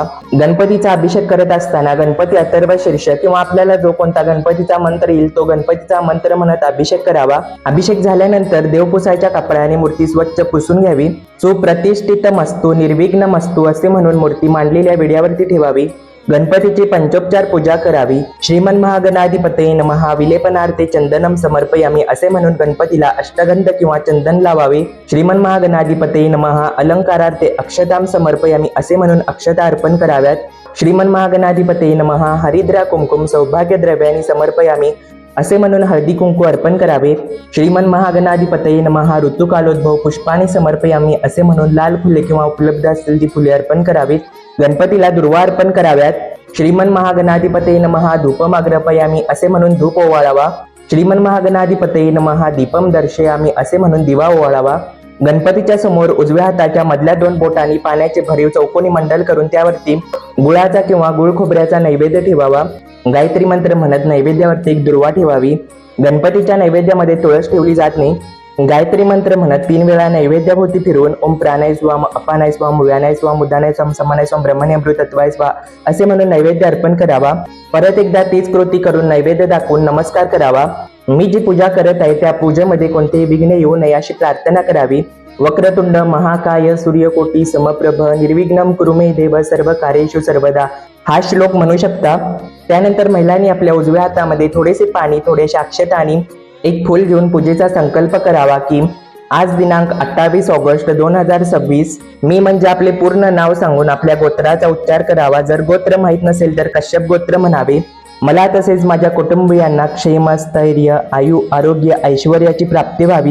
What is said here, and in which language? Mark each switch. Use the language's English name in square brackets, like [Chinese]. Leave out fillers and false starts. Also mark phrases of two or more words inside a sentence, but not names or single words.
[Marathi] गणपतीचा अभिषेक करत असताना गणपती अथर्व शीर्ष किंवा आपल्याला जो कोणता गणपतीचा मंत्र येईल तो गणपतीचा मंत्र म्हणत अभिषेक करावा. अभिषेक झाल्यानंतर देवपुसायच्या कपड्याने मूर्ती स्वच्छ पुसून घ्यावी. [Sanskrit] सुप्रतिष्ठित मस्तू, निर्विघ्न मस्तू [Marathi] असे म्हणून मूर्ती मांडलेल्या विड्यावरती ठेवावी. गणपतीची पंचोपचार पूजा करावी. [Sanskrit] श्रीमन महागणाधिपतये नमः विलेपनार्थे चंदनम समर्पयामी [Marathi] असे म्हणून गणपतीला अष्टगंध किंवा चंदन लावावे. [Sanskrit] श्रीमन महागणाधिपतये नमः अलंकारार्थे अक्षताम समर्पयामी [Marathi] असे म्हणून अक्षता अर्पण कराव्यात. [Sanskrit] श्रीमन महागणाधिपतये नमः हरिद्रा कुंकुम सौभाग्य द्रव्यानी समर्पयामी [Marathi] असे म्हणून हळदी कुंकू अर्पण करावे. [Sanskrit] श्रीमन महागणाधिपतये नमः ऋतुकालोद्भव पुष्पाने समर्पयामी [Marathi] असे म्हणून लाल फुले किंवा उपलब्ध असतील ती फुले अर्पण करावीत. गणपतीला दुर्वा अर्पण कराव्यात. [Sanskrit] श्रीमन महागणाधिपतये नमः धूपम अग्रपयामी [Marathi] असे म्हणून धूप ओवाळावा. [Sanskrit] श्रीमन महागणाधिपतये नमः दीपम दर्शयामी [Marathi] असे म्हणून दिवा ओवाळावा. गणपतीच्या समोर उजव्या हाताच्या मधल्या 2 बोटांनी पाण्याचे भरीव चौकोनी मंडल करून त्यावरती गुळाचा किंवा गुळ खोबऱ्याचा नैवेद्य ठेवावा. गायत्री मंत्र म्हणत नैवेद्यावरती एक दुर्वा ठेवावी. गणपतीच्या नैवेद्यामध्ये तुळस ठेवली जात नाही. गायत्री मंत्र म्हणत 3 वेळा नैवेद्याभोवती फिरवून [Sanskrit] ओम प्राणाय स्वाम, अपानाय स्वाम, व्यानाय स्वाम, उदानाय स्वाम, समानाय स्वाम, ब्रह्मण्यमृतत्वाय स्वा [Marathi] असे म्हणून नैवेद्य अर्पण करावा. परत एकदा तीच कृती करून नैवेद्य दाखवून नमस्कार करावा. मी जी पूजा करत आहे त्या पूजेमध्ये कोणतेही विघ्न येऊ नये अशी प्रार्थना करावी. [Sanskrit] वक्रतुंड महाकाय सूर्यकोटी समप्रभ निर्विघ्नं कुरु मे देव सर्व कार्येषु सर्वदा [Marathi] हा श्लोक म्हणू शकता. त्यानंतर महिलांनी आपल्या उजव्या हातामध्ये थोडेसे पाणी, थोडेशा अक्षता आणि एक फूल घेऊन पूजेचा संकल्प करावा की आज दिनांक 28 ऑगस्ट 2026 मी म्हणजे आपले पूर्ण नाव सांगून आपल्या गोत्राचा उच्चार करावा. जर गोत्र माहीत नसेल तर कश्यप गोत्र म्हणावे. मला तसेच माझ्या कुटुंबियांना क्षेम, स्थैर्य, आयु, आरोग्य, ऐश्वर्याची प्राप्ती व्हावी.